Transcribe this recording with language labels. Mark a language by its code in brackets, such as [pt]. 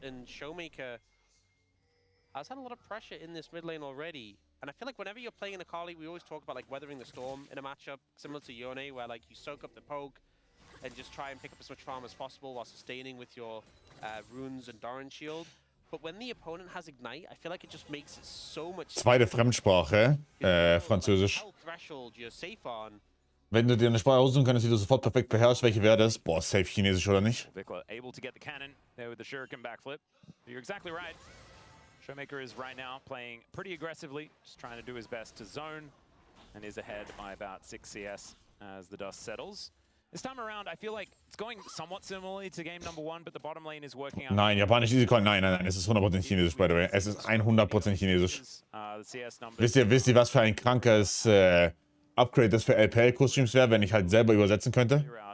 [en] And Showmaker has had a lot of pressure in this mid lane already. And I feel like whenever you're playing in Akali, we always talk about like weathering the storm in a matchup similar to Yone, where like you soak up the poke and just try and pick up as much farm as possible while sustaining with your runes and Doran shield. But when the opponent has Ignite, I feel like it just makes it so much. [de] Zweite Fremdsprache, Französisch. [en] Threshold you're safe on. [de] Wenn du dir eine Sprache aussuchen könntest, die du sofort perfekt beherrschst, welche wäre das? Boah, safe Chinesisch oder nicht? [en] Vikla able to get the cannon there with the shuriken backflip. You're exactly right. Showmaker is right now playing pretty aggressively, just trying to do his best to zone, and is ahead by about 6 CS as the dust settles. This time around, I feel like it's going somewhat similarly to game number 1, but the bottom lane is working out. [de] Nein, Japanisch Easy Call, nein, es ist 100% Chinesisch, [en] by the way. [de] Es ist 100% Chinesisch. Wisst ihr, was für ein krankes Upgrade das für LPL-Co-Streams wäre, wenn ich halt selber übersetzen könnte?